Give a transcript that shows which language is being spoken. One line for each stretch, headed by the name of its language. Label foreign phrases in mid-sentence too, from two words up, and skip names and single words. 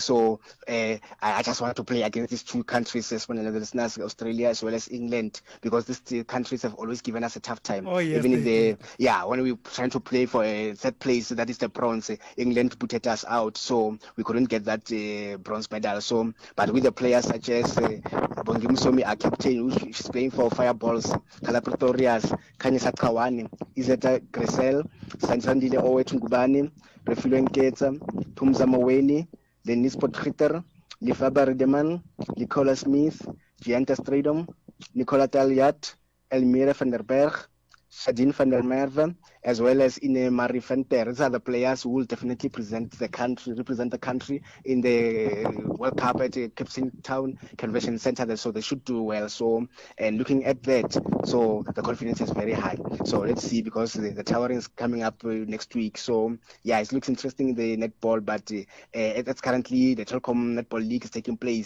English: So I just want to play against these two countries, as well as Australia as well as England, because these two countries have always given us a tough time. Oh, yes, even in when we were trying to play for a third place, that is the bronze, England put us out, so we couldn't get that bronze medal. So, but with the players such as Bongi Musomi, our captain, who's playing for Fireballs, Kala Pretorias, Kanyisa Kawani, Izeta Grisel, Sansandile Owe Tungubani, Refilo Nketsa, Tumza Maweni, Denis Potgieter, Lifaba Redeman, Nicola Smith, Gianta Stradom, Nicola Taliat, Elmira van der Berg, Shadine van der Merwe, as well as Ine Marie Venter. These are the players who will definitely represent the country in the World Cup at Cape Town Convention Center. So they should do well. So, and looking at that, so the confidence is very high. So let's see, because the towering is coming up next week. So yeah, it looks interesting, the netball, but it's currently the Telkom Netball League is taking place.